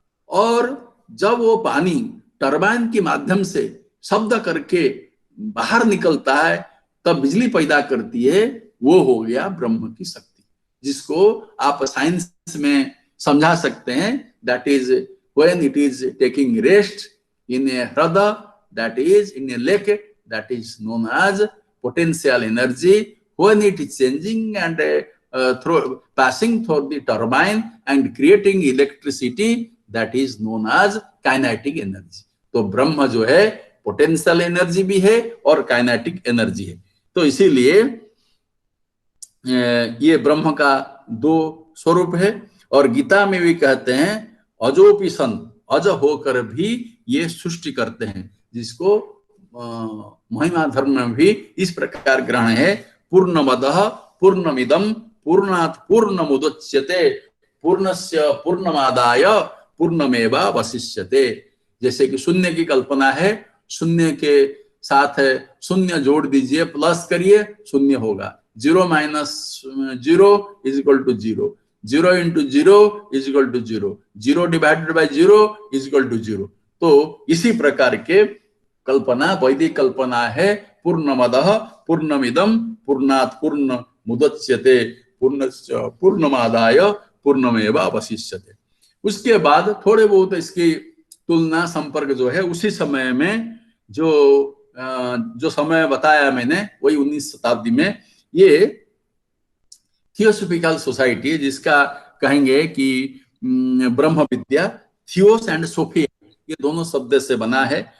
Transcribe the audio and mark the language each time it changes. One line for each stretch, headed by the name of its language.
Hindi: और जब वो पानी टरबाइन के माध्यम से शब्द करके बाहर निकलता है, तब बिजली पैदा करती है। वो हो गया ब्रह्म की शक्ति, जिसको आप साइंस में समझा सकते हैं।
English: That is when it is taking rest in a हृदय, that is in a lake, that is known as potential energy. When it is changing and passing through the turbine and creating electricity, that is known as kinetic energy.
Hindi: तो ब्रह्म जो है potential energy भी है और kinetic energy है। तो इसीलिए ये ब्रह्म का दो स्वरूप है। और गीता में भी कहते हैं
Sanskrit: अजोपि सन,
Hindi: अज होकर भी ये सृष्टि करते हैं, जिसको महिमा धर्म में भी इस प्रकार ग्रहण है।
Sanskrit: पूर्णमदः पूर्णमिदं पूर्णात् पूर्णमुदच्यते पूर्णस्य पूर्णमादाय पूर्णमेवावशिष्यते।
Hindi: जैसे कि शून्य की कल्पना है, शून्य के साथ शून्य जोड़ दीजिए, प्लस करिए, शून्य होगा।
English: 0 - 0 is equal to 0, 0 × 0 is equal to 0, 0 divided by 0 is equal to 0।
Hindi: तो इसी प्रकार के कल्पना वैदिक कल्पना है।
Sanskrit: पूर्णमदः पूर्णमिदं पूर्णात् पूर्णमुदच्यते पूर्णस्य पूर्णमादाय पूर्णमेवावशिष्यते।
Hindi: उसके बाद थोड़े बहुत इसकी तुलना संपर्क जो है उसी समय में जो समय बताया मैंने, वही 19वीं शताब्दी में ये थियोसॉफिकल सोसाइटी, जिसका कहेंगे कि ब्रह्म विद्या, थियोस एंड सोफिया, ये दोनों शब्द से बना है।